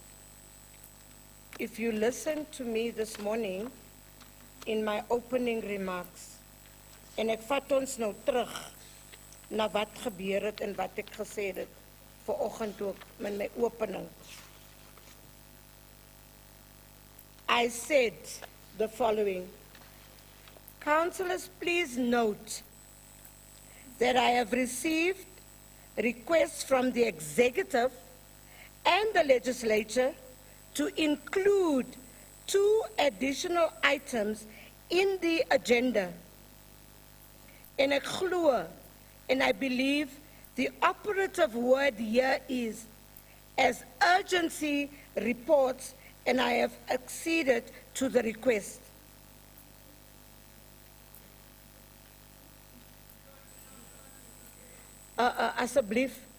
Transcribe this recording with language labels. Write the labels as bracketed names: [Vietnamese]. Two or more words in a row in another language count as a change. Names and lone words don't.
[English] if you listen to me this morning in my opening remarks, [Afrikaans] en ek vat ons nou terug na wat gebeur het en wat ek gesê het vanoggend ook met my opening. [English] I said the following: Councillors, please note that I have received requests from the executive and the legislature to include 2 additional items in the agenda. [Afrikaans] And ek glo, [English] and I believe the operative word here is as urgency reports, and I have acceded to the request. [Afrikaans] Asseblief.